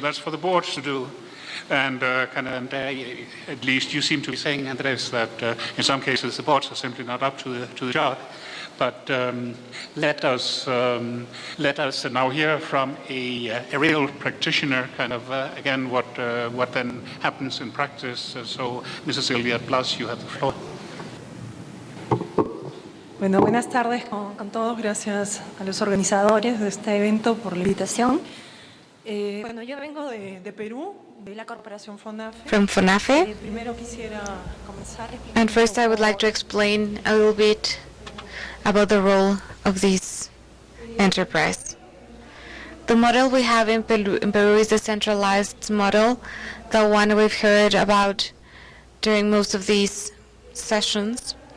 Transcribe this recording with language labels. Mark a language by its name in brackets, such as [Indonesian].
[English] That's for the boards to do. And at least you seem to be saying, Andres, that in some cases the boards are simply not up to the job. But let us now hear from a real practitioner, again, what then happens in practice. So, Mrs. Sylvia Blas, you have the floor. [Spanish] Bueno, buenas tardes con todos. Gracias a los organizadores de este evento por la invitación. Bueno, yo vengo de Perú, de la corporación FONAFE. [English] From FONAFE. [Spanish] Primero quisiera comenzar. [English] And first I would like to explain a little bit about the role of this enterprise. The model we have in Peru is the centralized model, the one we've heard about during most of these sessions.